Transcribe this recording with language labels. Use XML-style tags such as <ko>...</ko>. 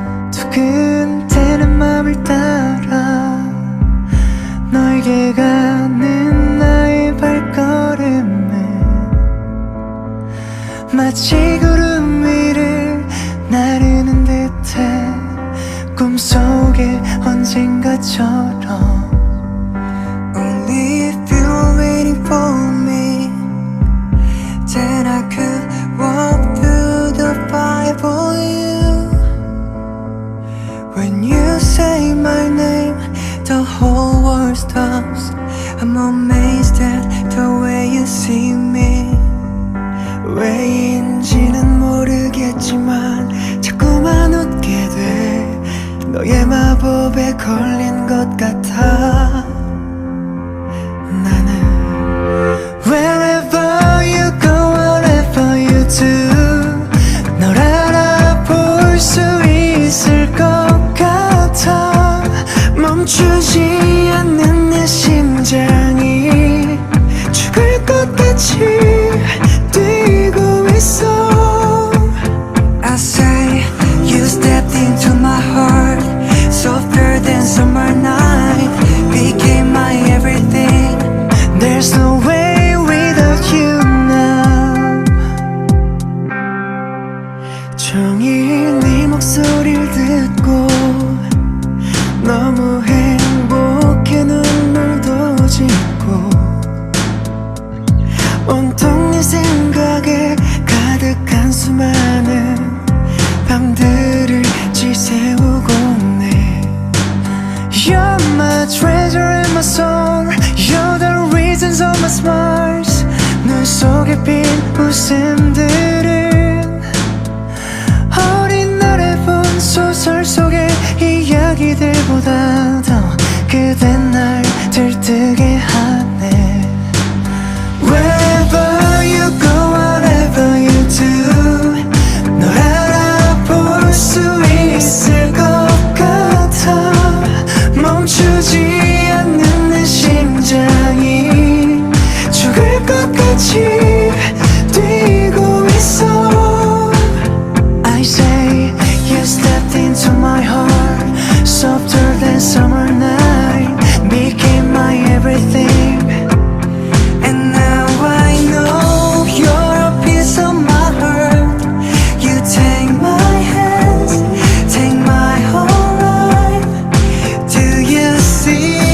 <ko>두근대는 맘을 따라 너에게 가는 나의 발걸음은 마치 구름 위를 나르는 듯해. 꿈속에 언젠가처럼.</ko> <en>Only if you're waiting for me, then I could walk through the fire for you. When you say my name, the whole world stops. I'm amazed at the way you see me.</en> <ko>왜인지는 모르겠지만 자꾸만 웃게 돼. 너의 마법에 걸린 것 같아. 나는</ko> <en>Wherever you go, whatever you do,</en> <ko>널 알아볼 수 있을 것 같아. 멈추지 않는 내 심장이 죽을 것 같이 뛰고 있어.</ko> <en>I say you stepped into my heart, softer than summer night, became my everything. There's no way without you now.</en> <ko>종일 네 목소리를 듣고 너무 행복해 눈물도 짓고 온통 네 생각에 가득한 수많은 밤들을 지새우고 네.</ko> <en>You're my treasure and my song. You're the reasons of my smiles.</en> <ko>눈 속에 핀 웃음들은 어린 날에 본 소설 속의 이야기들보다도 그댄 날 들뜨게 하네.</ko> <en>Wherever you go, whatever you do,</en> <ko>널 알아볼 수 있을 것 같아. 멈추지 않는 내 심장이 죽을 것 같이 뛰고 있어.</ko> <en>I say you stepped into my heart, softer than summer night, became my everything. And now I know you're a piece of my heart. You take my hands, take my whole life. Do you see</en>